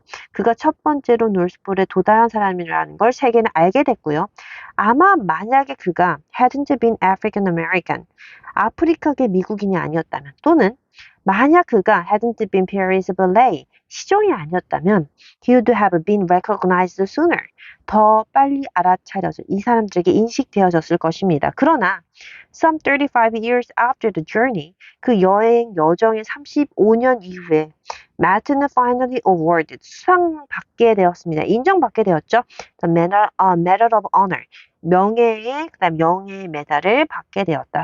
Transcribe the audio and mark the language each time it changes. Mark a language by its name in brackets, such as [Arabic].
[Korean] 그가 첫 번째로 노스폴에 도달한 사람이라는 걸 세계는 알게 됐고요. 아마 만약에 그가 [English] hadn't been African American, [Korean] 아프리카계 미국인이 아니었다면 또는 만약 그가 [English] hadn't been Paris Ballet, [Korean] 시종이 아니었다면 [English] he would have been recognized sooner. [Korean] 더 빨리 알아차려져 이 사람들에게 인식되어졌을 것입니다. 그러나 [English] some 35 years after the journey, [Korean] 그 여정의 35년 이후에 Matt는 [English] finally awarded, [Korean] 수상받게 되었습니다. 인정받게 되었죠. [English] The Medal of Honor, [Korean] 그다음 명예의 메달을 받게 되었다.